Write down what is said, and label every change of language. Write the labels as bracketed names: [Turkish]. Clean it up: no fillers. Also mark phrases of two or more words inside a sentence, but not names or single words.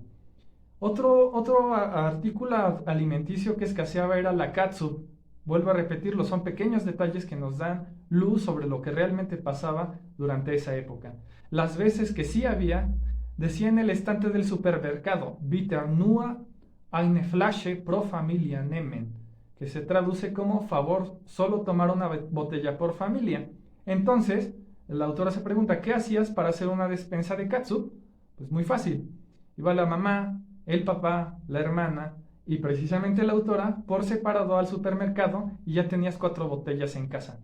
[Spanish] Otro artículo alimenticio que escaseaba era la catsup. Vuelvo a repetirlo, son pequeños detalles que nos dan luz sobre lo que realmente pasaba durante esa época. Las veces que sí había, decía en el estante del supermercado, [German] Bitte nur eine Flasche pro Familie nehmen, [Spanish] que se traduce como favor solo tomar una botella por familia. Entonces, la autora se pregunta, ¿qué hacías para hacer una despensa de catsup? Pues muy fácil. Iba la mamá, el papá, la hermana y precisamente la autora por separado al supermercado y ya tenías 4 botellas en casa.